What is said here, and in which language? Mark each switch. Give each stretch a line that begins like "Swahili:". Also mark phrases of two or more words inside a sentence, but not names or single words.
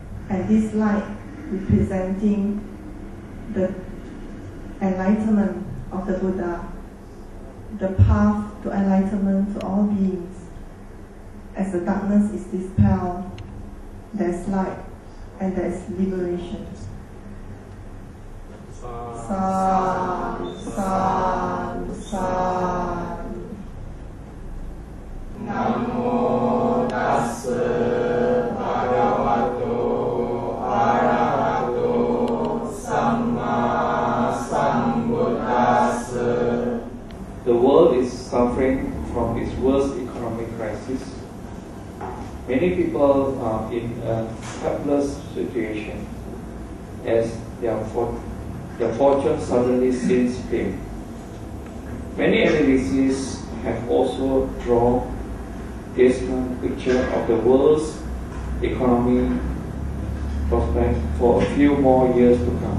English: And this light representing the enlightenment of the Buddha, the path to enlightenment to all beings. As the darkness is dispelled, there's light and there's liberation.
Pali: Sadhu, sadhu, sadhu. Namo tassa bhagavato arahato samma sambuddhassa.
English: The world is suffering from its worst economic crisis. Many people are in a helpless situation as their fortune suddenly seems dim. Many analyses have also drawn this picture of the world's economy prospect for a few more years to come.